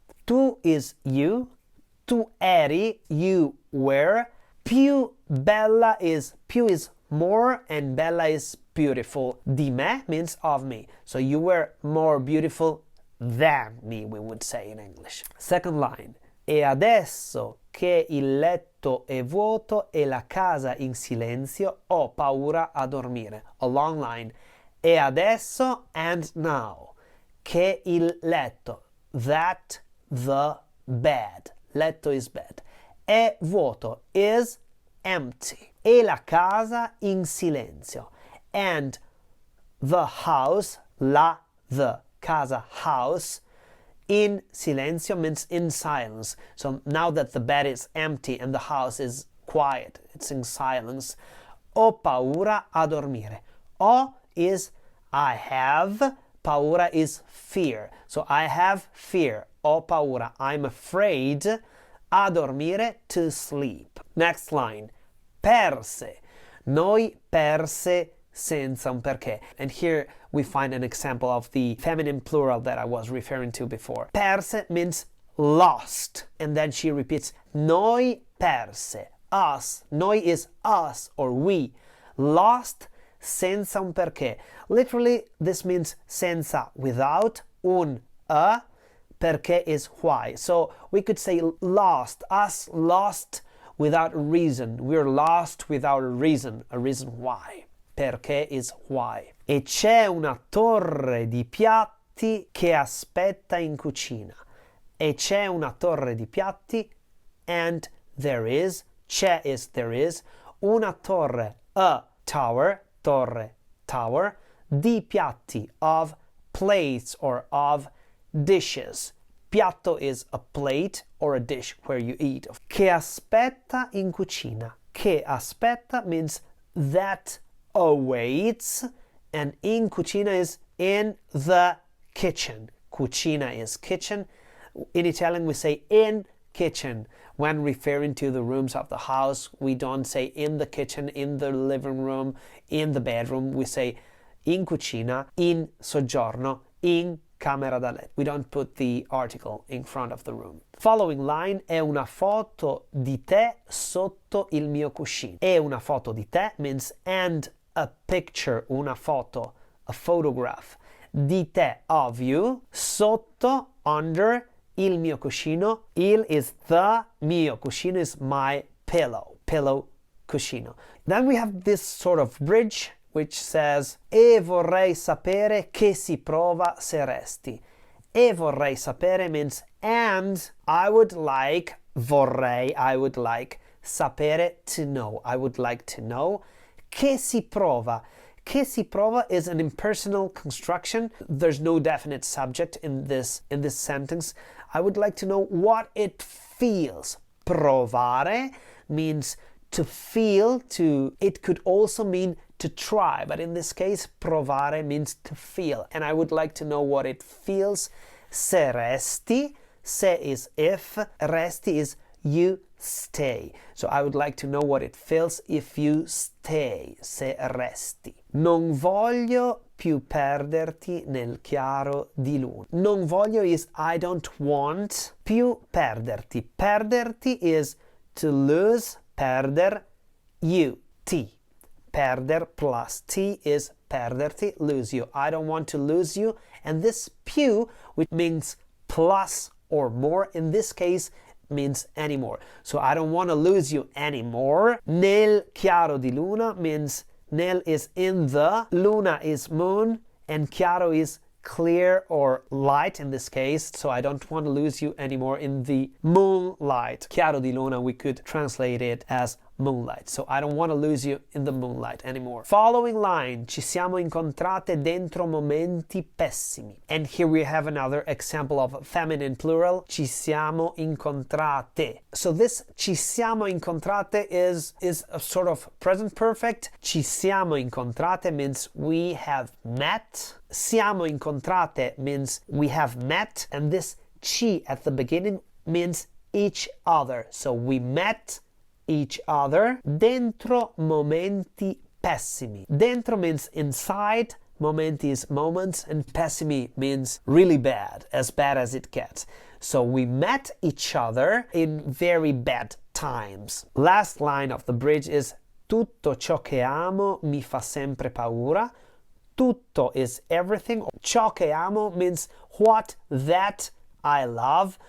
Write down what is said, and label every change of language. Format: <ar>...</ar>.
<it>Tu</it> <en>is you.</en> <it>Tu eri,</it> <en>you were.</en> <it>Più bella</it> <en>is,</en> <it>più</it> <en>is more and</en> <it>bella</it> <en>is beautiful.</en> <it>Di me</it> <en>means of me. So you were more beautiful than me, we would say in English. Second line.</en> <it>E adesso che il letto è vuoto e la casa in silenzio, ho paura a dormire.</it> <en>A long line.</en> <it>E adesso,</it> <en>and now.</en> <it>Che il letto,</it> <en>that the bed.</en> <it>Letto</it> <en>is bed.</en> <it>È vuoto</it> <en>is empty.</en> <it>E la casa in silenzio.</it> <en>And the house, the</en> <it>casa,</it> <en>house,</en> <it>in silenzio</it> <en>means in silence. So now that the bed is empty and the house is quiet, it's in silence.</en> <it>Ho paura a dormire. Ho</it> <en>is I have.</en> <it>Paura</it> <en>is fear. So I have fear.</en> <it>Ho paura.</it> <en>I'm afraid.</en> <it>A dormire,</it> <en>to sleep. Next line.</en> <it>Perse. Noi perse senza un perché.</it> <en>And here we find an example of the feminine plural that I was referring to before.</en> <it>Perse</it> <en>means lost. And then she repeats,</en> <it>noi perse.</it> <en>Us.</en> <it>Noi</it> <en>is us or we. Lost</en> <it>senza un perché.</it> <en>Literally, this means</en> <it>senza,</it> <en>without,</en> <it>un,</it> <en>a,</en> <it>perché</it> <en>is why. So we could say lost, us lost without a reason. We're lost without a reason why.</en> <it>Perché</it> <en>is why.</en> <it>E c'è una torre di piatti che aspetta in cucina. E c'è una torre di piatti,</it> <en>and there is,</en> <it>c'è</it> <en>is there is,</en> <it>una torre,</it> <en>a tower,</en> <it>torre,</it> <en>tower,</en> <it>di piatti,</it> <en>of plates or of dishes.</en> <it>Piatto</it> <en>is a plate or a dish where you eat.</en> <it>Che aspetta in cucina. Che aspetta</it> <en>means that awaits, and</en> <it>in cucina</it> <en>is in the kitchen.</en> <it>Cucina</it> <en>is kitchen. In Italian we say in kitchen. When referring to the rooms of the house, we don't say in the kitchen, in the living room, in the bedroom. We say</en> <it>in cucina, in soggiorno, in camera da letto.</it> <en>We don't put the article in front of the room. Following line.</en> <it>È una foto di te sotto il mio cuscino. È una foto di te</it> <en>means and a picture,</en> <it>una foto,</it> <en>a photograph.</en> <it>Di te,</it> <en>of you.</en> <it>Sotto,</it> <en>under,</en> <it>il mio cuscino. Il</it> <en>is the,</en> <it>mio cuscino</it> <en>is my pillow. Pillow,</en> <it>cuscino.</it> <en>Then we have this sort of bridge which says</en> <it>e vorrei sapere che si prova se resti. E vorrei sapere</it> <en>means and I would like,</en> <it>vorrei,</it> <en>I would like,</en> <it>sapere,</it> <en>to know. I would like to know.</en> <it>Che si prova. Che si prova</it> <en>is an impersonal construction. There's no definite subject in this sentence. I would like to know what it feels.</en> <it>Provare</it> <en>means to feel, it could also mean to try, but in this case,</en> <it>provare</it> <en>means to feel. And I would like to know what it feels.</en> <it>Se resti, se</it> <en>is if,</en> <it>resti</it> <en>is you stay. So I would like to know what it feels if you stay,</en> <it>se resti. Non voglio più perderti nel chiaro di luna. Non voglio</it> <en>is I don't want,</en> <it>più perderti. Perderti</it> <en>is to lose,</en> <it>perder,</it> <en>you,</en> <it>ti. Perder</it> <en>plus</en> <it>ti</it> <en>is</en> <it>perderti,</it> <en>lose you. I don't want to lose you. And this</en> <it>più,</it> <en>which means plus or more, in this case means anymore. So I don't want to lose you anymore.</en> <it>Nel chiaro di luna</it> <en>means</en> <it>nel</it> <en>is in the,</en> <it>luna</it> <en>is moon, and</en> <it>chiaro</it> <en>is clear or light in this case, so I don't want to lose you anymore in the moonlight.</en> <it>Chiaro di luna,</it> <en>we could translate it as moonlight. So I don't want to lose you in the moonlight anymore. Following line,</en> <it>ci siamo incontrate dentro momenti pessimi.</it> <en>And here we have another example of feminine plural,</en> <it>ci siamo incontrate.</it> <en>So this</en> <it>ci siamo incontrate</it> <en>is a sort of present perfect.</en> <it>Ci siamo incontrate</it> <en>means we have met.</en> <it>Siamo incontrate</it> <en>means we have met. And this</en> <it>ci</it> <en>at the beginning means each other. So we met each other</en> <it>dentro momenti pessimi. Dentro</it> <en>means inside,</en> <it>momenti</it> <en>is moments, and</en> <it>pessimi</it> <en>means really bad as it gets. So we met each other in very bad times. Last line of the bridge is</en> <it>tutto ciò che amo mi fa sempre paura. Tutto</it> <en>is everything.</en> <it>Ciò che amo</it> <en>means what that I love.</en>